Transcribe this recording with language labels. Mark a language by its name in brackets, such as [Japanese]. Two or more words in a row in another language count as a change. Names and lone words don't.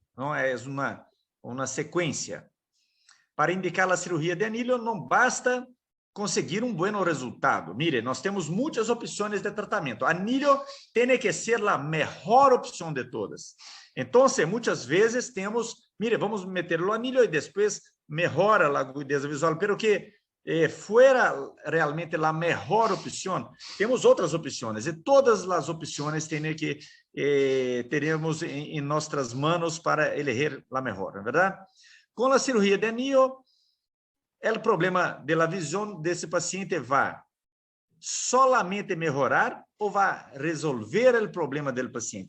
[Portuguese] Não é uma sequência. Para indicar a cirurgia de anillo, não basta conseguir um bom resultado. Mire, nós temos muitas opções de tratamento. Anillo tem que ser a melhor opção de todas. Então, muitas vezes temos, mire, vamos meter o anillo e depois melhora a agudeza visual, [Spanish] pero que fuera realmente [Portuguese] a melhor opção, temos outras opções, e todas as opções têm que teremos em nossas mãos para elegir a melhor, não é verdade? Com a cirurgia de anillo, o problema da visão desse paciente vai solamente melhorar ou vai resolver o problema do paciente?